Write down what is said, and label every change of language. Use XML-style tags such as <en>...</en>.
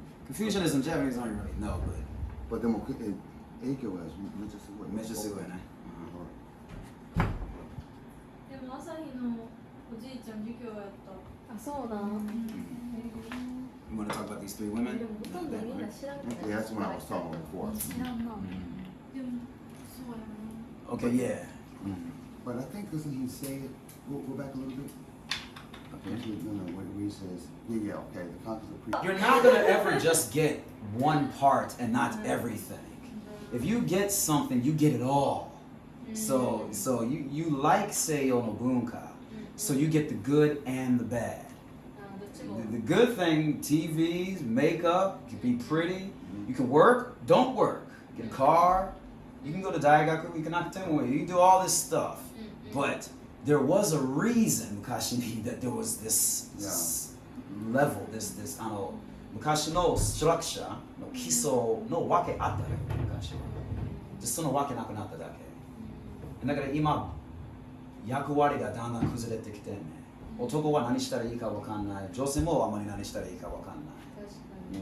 <en>Confucianism, Japanese don't really know, but</en> <ja>でも影響がめっちゃすごい。めっちゃすごいね。でも朝日のおじいちゃん授業やった。あ、そうだ。</ja> <en>You want to talk about these three women?</en> <ja>でもほとんどみんな知らんくない。</ja> <en>Yeah, that's what I was talking about before.</en> <ja>知らんな。でもそうやな。</ja> <en>Okay, yeah. But I think doesn't he say go back a little bit? Okay. No, where he says, yeah, okay, the concept of You're not going to ever just get one part and not everything. If you get something, you get it all. So you like</en> <ja>Seiyo no bunka,</ja> <en>so you get the good and the bad. The good thing, TVs, makeup, you can be pretty, you can work, don't work, get a car, you can go to Daigaku, you can do all this stuff. But there was a reason, Mukashi, that there was this level, this</en> <ja>昔のストラクチャーの基礎のわけあったよ、昔は。そのわけなくなっただけ。だから今、役割がだんだん崩れてきてね。男は何したらいいかわかんない。女性もあまり何したらいいかわかんない。</ja>